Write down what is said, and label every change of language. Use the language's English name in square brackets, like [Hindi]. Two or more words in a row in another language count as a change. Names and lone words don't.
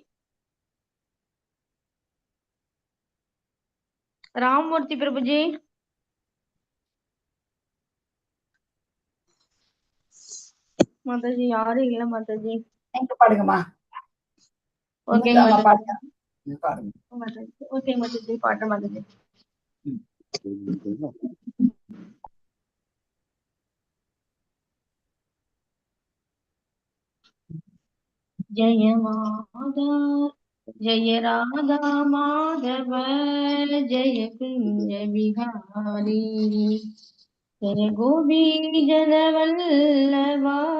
[Tamil] ராமமூர்த்தி பிரபுஜி. மாதாஜி யாரும் இல்ல மாதாஜி. நீங்க பாடுங்கம்மா. ஓகேங்க மாதாஜி. பாடுங்க. ஓகே மாதாஜி, பாடுறேன் மாதாஜி. [Hindi] जय माधव जय राधा माधव जय कुंज बिहारी जय गोपी जनवल्लभा